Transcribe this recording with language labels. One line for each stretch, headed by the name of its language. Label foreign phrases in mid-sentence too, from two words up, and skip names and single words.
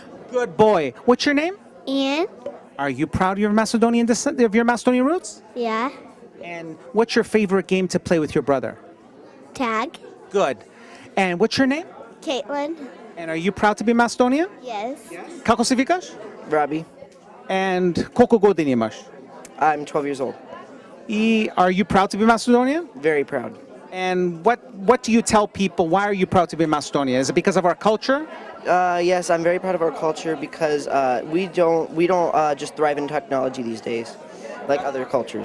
English: Good boy. What's your name? Ian. Are you proud of your Macedonian descent, of your Macedonian roots? Yeah. And what's your favorite game to play with your brother? Tag. Good. And what's your name? Caitlin. And are you proud to be Macedonian? Yes.
Macedonian: Kako si vikaš? Robbie.
English: And
Serbian: koliko godina imaš?
English: I'm 12 years old. Are you proud to be Macedonian? Very proud. And what do you tell people? Why are you proud to be Macedonian? Is it because of our culture? Yes, I'm very proud of our culture because we don't just thrive in technology these days, like other cultures.